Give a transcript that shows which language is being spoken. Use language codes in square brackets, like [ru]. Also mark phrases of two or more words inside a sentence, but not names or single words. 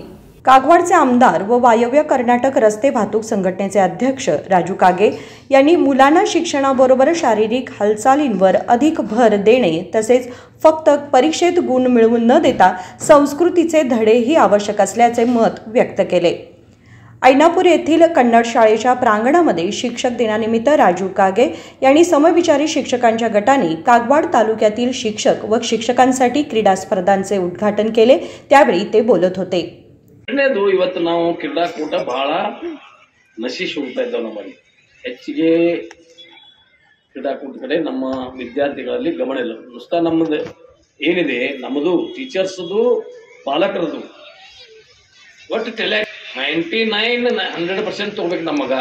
[mr] कागवाडचे आमदार व वायव्य कर्नाटक रस्ते वाहतूक संघटनेचे अध्यक्ष राजू कागे यांनी मुलांना शिक्षणाबरोबर शारीरिक हालचालींवर अधिक भर देणे तसेच फक्त परीक्षेत गुण मिळवून न देता संस्कृतीचे धडेही आवश्यक असल्याचे मत व्यक्त केले. ऐनापूर येथील कन्नड शाळेच्या प्रांगणामध्ये शिक्षक दिनानिमित्त राजू कागे यांनी समविचारी शिक्षकांच्या गटाने कागवाड तालुक्यातील शिक्षक व शिक्षकांसाठी क्रीडा स्पर्धांचे उद्घाटन केले. त्यावेळी ते बोलत होते. [kn] ಇವತ್ತು ನಾವು ಕ್ರೀಡಾಕೂಟ ಬಹಳ ನಶಿಸಿ ಹೋಗ್ತಾ ಇದ್ದಾವೆ. ನಮ್ಮಲ್ಲಿ ಹೆಚ್ಚಿಗೆ ಕ್ರೀಡಾಕೂಟ ಕಡೆ ನಮ್ಮ ವಿದ್ಯಾರ್ಥಿಗಳಲ್ಲಿ ಗಮನ ಇಲ್ಲ. ನುಸ್ತಾ ನಮ್ಮದು ಏನಿದೆ, ನಮ್ಮದು ಟೀಚರ್ಸ್ದು ಪಾಲಕರದು ಒಟ್ಟು 99-100% ತಗೋಬೇಕು ನಮ್ಮ ಮಗ.